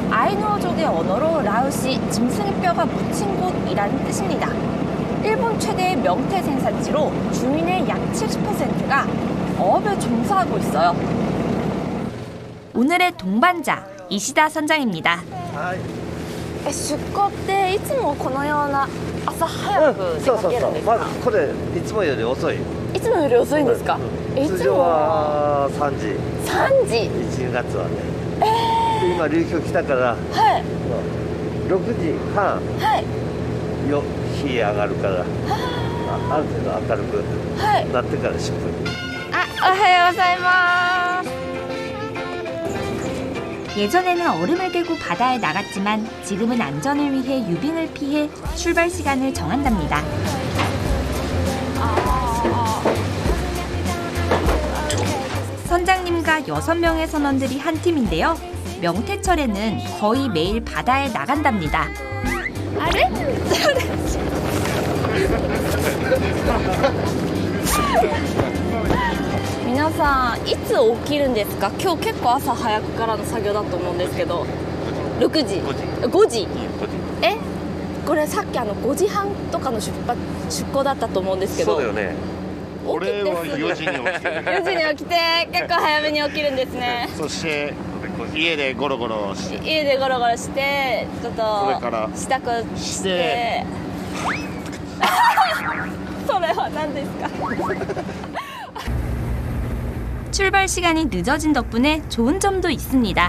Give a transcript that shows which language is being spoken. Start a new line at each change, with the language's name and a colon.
Korean: 아이누어족의 언어로 라오시 짐승의 뼈가 묻힌 곳이라는 뜻입니다. 일본 최대의 명태 생산지로 주민의 약 70%가 어업에 종사하고 있어요. 오늘의 동반자 이시다 선장입니다.
Japanese: 出港っていつもこのような朝早く出かけるんですか？まずこれいつもより遅い。いつもより遅いんですか？通常は3時。 3時。 1月はね。で今流氷来たから。はい。 6時半。はい。日上がるから。ある程度明るくなってから出発。おはようございます。
Korean: 예전에는 얼음을 깨고 바다에 나갔지만 지금은 안전을 위해 유빙을 피해 출발 시간을 정한답니다. 선장님과 6명의 선원들이 한 팀인데요. 명태철에는 거의 매일 바다에 나간답니다.
Japanese: あれ？皆さんいつ起きるんですか？今日結構朝早くからの作業だと思うんですけど。6時。5時。え？これさっき5時半とかの出港だったと思うんですけど。そうだよね。俺は4時に起きてる。 4時に起きて結構早めに起きるんですね。そして家でゴロゴロして、家でゴロゴロしてちょっとそれから支度してそれは何ですか？
Korean: 출발 시간이 늦어진 덕분에 좋은 점도 있습니다.